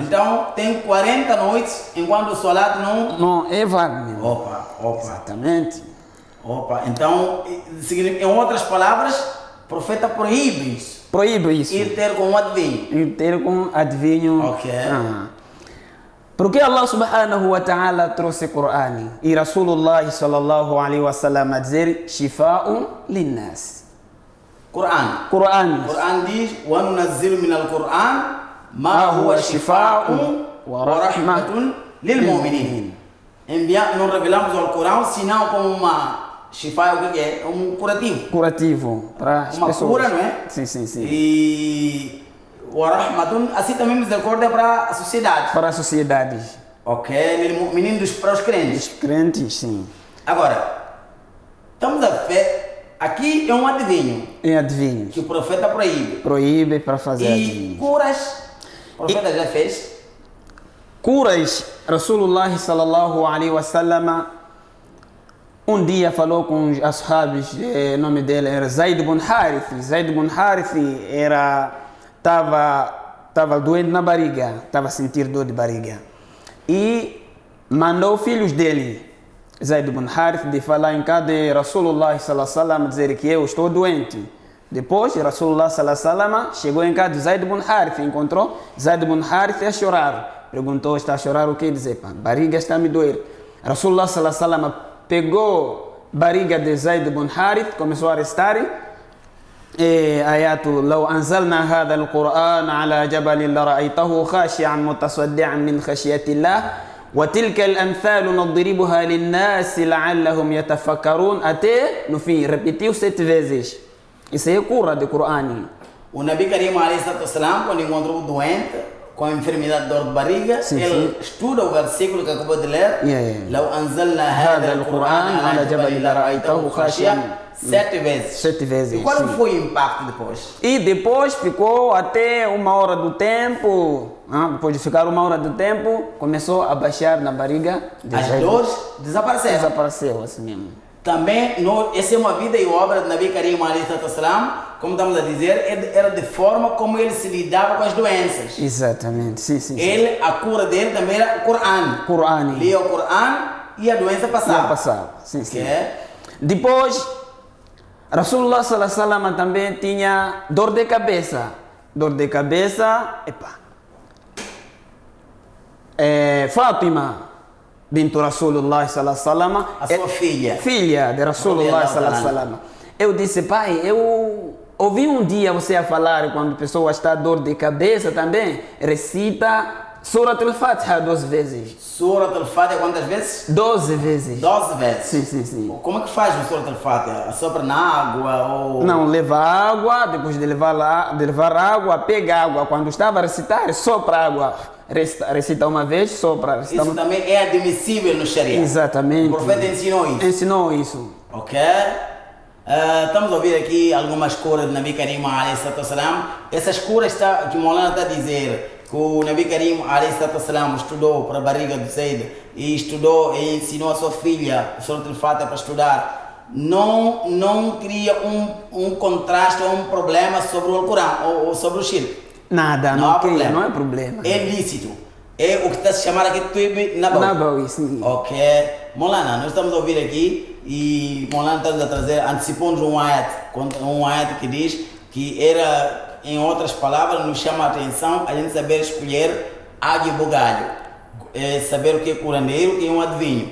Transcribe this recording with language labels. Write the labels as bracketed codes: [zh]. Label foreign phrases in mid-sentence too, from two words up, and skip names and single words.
[pt] Então tem 40 noites enquanto o salat não é válido. Opa. Exatamente. Então, em outras palavras, o profeta proíbe isso. Ir ter com um adivinho. Ok. Porque [ar] الله سبحانه وتعالى [pt] trouxe o Corão e [ar] رسول الله صلى الله عليه وسلم [pt] a dizer: [ar] شفاء للناس. Quran diz: وننزل من القرآن ما هو شفاء ورحمة للمؤمنين. [pt] Não revelamos o Corão senão como uma shifa, o que é? Um curativo. Curativo para as pessoas. Uma cura, não é? Sim. E [ar] ورحمة, [pt] assim também misericórdia para a sociedade. Para a sociedade. [ar] Ok, للمؤمنين, [pt] para os crentes. Os crentes, sim. Agora, estamos a ver. Aqui é um adivinho. É adivinho. Que o profeta proíbe. Proíbe para fazer adivinho. E curas, o profeta já fez. Curas, [ar] رسول الله صلى الله عليه وسلم [pt] um dia falou com os ashabis, o nome dele era Zaid ibn Harith. Zaid ibn Harith estava doente na barriga, estava a sentir dor de barriga. E mandou filhos dele, Zaid ibn Harith, de falar em casa de [ar] رسول الله صلى الله عليه وسلم, [pt] dizer que eu estou doente. Depois, [ar] رسول الله صلى الله عليه وسلم [pt] chegou em casa de Zaid ibn Harith, encontrou Zaid ibn Harith a chorar. Perguntou: está a chorar o que? Dizer: barriga está a me doer. [ar] رسول الله صلى الله عليه وسلم [pt] pegou a barriga de Zaid ibn Harith, começou a arrastar [ar] آيات لو أنزلنا هذا القرآن على جبل لرأيته خاشعا متصدعا من خشية الله وتلك الأمثال نضربها للناس لعلهم يتفكرون [pt] até no fim repetiu 7 vezes. Isso é cura do Corão. O [ar] نبي كريم [pt] Salam, quando encontrou o doente com a enfermidade de dor de barriga, ele estuda o versículo que acabou de ler. [ar] لو أنزلنا هذا القرآن على جبل لرأيته خاشعا 7 vezes. [pt] 7 vezes. E qual foi o impacto depois? E depois ficou até 1 hora do tempo. Depois de ficar 1 hora do tempo, começou a baixar na barriga. As dores desapareceram. Desapareceu assim mesmo. Também, essa é uma vida e obra do [ar] نبي كريم [pt] Salam, como estamos a dizer, era de forma como ele se lidava com as doenças. Exatamente, sim. Ele, a cura dele também era o Corão. Lia o Corão e a doença passava. Sim. Depois, [ar] رسول الله صلى الله عليه وسلم [pt] também tinha dor de cabeça. Fátima bintu [ar] رسول الله صلى الله عليه وسلم, [pt] a sua filha de [ar] رسول الله صلى الله عليه وسلم. [pt] Eu disse, pai, eu ouvi um dia você a falar quando a pessoa está dor de cabeça também, recita Surat al-Fatiha 12 vezes. Surat al-Fatiha quantas vezes? 12 vezes. 12 vezes? Sim. Como é que faz o Surat al-Fatiha? Sopra na água ou... Não, leva água, depois de levar água, pega água. Quando estava a recitar, sopra água. Recita uma vez, sopra. Isso também é admissível no Sharia? Exatamente. O profeta ensinou isso? Ok. Estamos a ouvir aqui algumas curas do [ar] نبي كريم [pt] Salam. Essas curas que Maulana está a dizer, que o [ar] نبي كريم [pt] Salam estudou para a barriga do Zaid e estudou e ensinou a sua filha o Surat al-Fatiha para estudar, não cria um contraste ou um problema sobre o Alcorão ou sobre o Shirk. Nada, não cria, não é problema. É lícito. É o que está a se chamar aqui Tuib Nabawi, sim. Ok. Maulana, nós estamos a ouvir aqui e Maulana está a trazer, antecipou-nos um ayat que diz que era, em outras palavras, nos chama a atenção a gente saber escolher águia e bugalho, saber o que é curandeiro e que é um adivinho.